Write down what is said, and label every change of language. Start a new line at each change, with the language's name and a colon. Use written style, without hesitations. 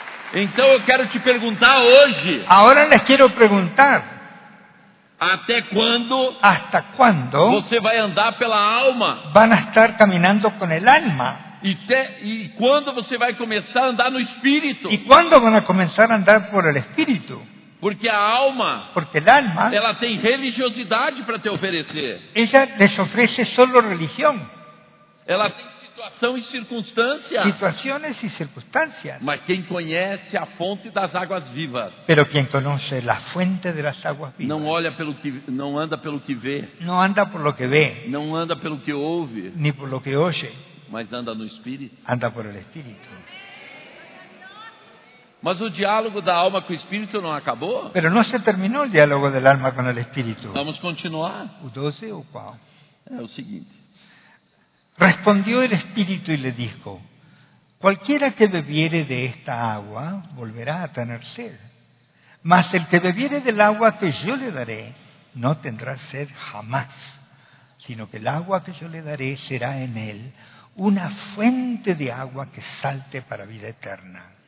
Portuguese: Então eu quero te perguntar hoje.
Spanish: Agora les quiero preguntar.
Portuguese: Até quando?
Spanish: Hasta cuándo?
Portuguese: Você vai andar pela alma?
Spanish: Van a estar caminando con el alma.
Portuguese: E quando você vai começar a andar no espírito?
Spanish: ¿Y cuándo van a comenzar a andar por el espíritu?
Portuguese: Porque a alma.
Spanish: Porque el alma.
Portuguese: Ela tem religiosidade para te oferecer.
Spanish: Ella les ofrece solo religión.
Portuguese: Ela tem situação e circunstância. Situações e circunstâncias. Mas quem conhece a fonte das águas vivas?
Spanish: Pero quien conoce la fuente de las aguas vivas.
Portuguese: Não olha pelo que, não anda pelo que vê.
Spanish: No anda por lo que ve.
Portuguese: Não anda pelo que ouve.
Spanish: Ni por lo que oye.
Portuguese: Mas anda no espírito.
Spanish: Anda por el espíritu.
Portuguese: Mas o diálogo da alma com o espírito não acabou?
Spanish: Pero no se terminó el diálogo del alma con el espíritu.
Portuguese: Vamos continuar. O 12 ou qual? É o seguinte.
Spanish: Respondió el Espíritu y le dijo, cualquiera que bebiere de esta agua volverá a tener sed, mas el que bebiere del agua que yo le daré no tendrá sed jamás, sino que el agua que yo le daré será en él una fuente de agua que salte para vida eterna.